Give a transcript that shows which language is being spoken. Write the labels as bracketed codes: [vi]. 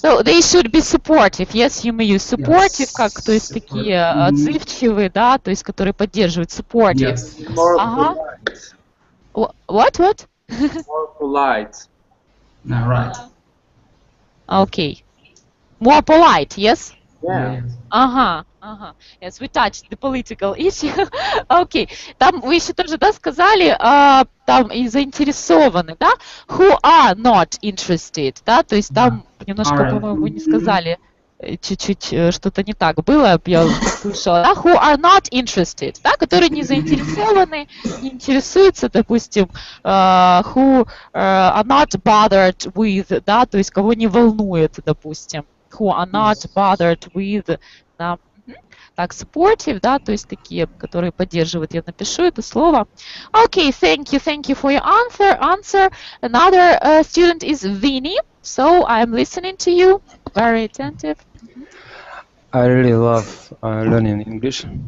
[en] So they should be supportive, yes, you may use supportive, [ru] как, то есть такие отзывчивые, да, то есть которые поддерживают, [en] supportive. Yes. More polite. What? More polite. Right. Okay. More polite, yes? Yeah. [ru] Ага. [en] Yes, we touched the political issue. [ru] Окей. Там вы еще тоже, да, сказали, там и заинтересованы, да? [en] Who are not interested, да? [ru] То есть там немножко, [en] Alright. [ru] по-моему, вы не сказали, чуть-чуть что-то не так было, я слышала, да? [en] Who are not interested, да? [ru] Которые не заинтересованы, не интересуются, допустим, [en] who are not bothered with, [ru] да? То есть кого не волнует, допустим. [en] Who are not bothered with, да? [ru] Так, supportive, да, то есть такие, которые поддерживают, я напишу это слово. [en] Okay, thank you for your answer. Another student is Vinny, so I'm listening to you, very attentive. I really love learning English.